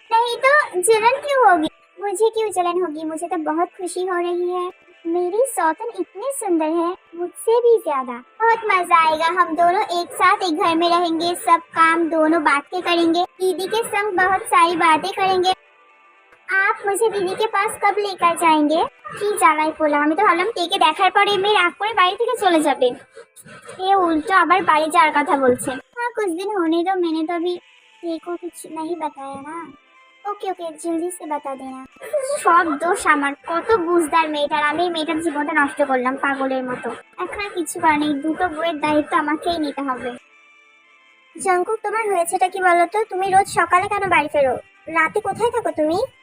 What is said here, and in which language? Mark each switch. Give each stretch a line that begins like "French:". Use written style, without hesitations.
Hindi: नहीं तो जलन क्यों होगी? मुझे क्यों जलन होगी, मुझे तो बहुत खुशी हो रही है। मेरी सौतन इतनी सुंदर है, मुझसे भी ज्यादा। बहुत मजा आएगा, हम दोनों एक साथ एक घर में रहेंगे, सब काम दोनों बांट के करेंगे, दीदी के संग बहुत सारी बातें करेंगे। आप मुझे दीदी के पास कब लेकर जाएंगे?
Bangla: কি জ্বালাই পড়লাম, আমি তো ভাবলাম তেকে দেখার পরে মেয়ে রাগ করে বাড়ি থেকে চলে যাবে, এ উল্টো আবার বাড়ি যাওয়ার কথা বলছে।
Hindi: हाँ कुछ दिन होने दो, मैंने तो अभी तेरे को कुछ नहीं बताया ना। ওকে ওকে জলদি সে বাতা দেনা।
Bangla: সব দোষ আমার, কত বুঝদার মেয়েটার, আমি এই মেয়েটার জীবনটা নষ্ট করলাম পাগলের মতো। এখন আর কিছু করার নেই, দুটো বইয়ের দায়িত্ব আমাকেই নিতে হবে। জাঙ্কুক, তোমার হয়েছেটা কি বলো তো? তুমি রোজ সকালে কেন বাড়ি ফেরো? রাতে কোথায় থাকো তুমি?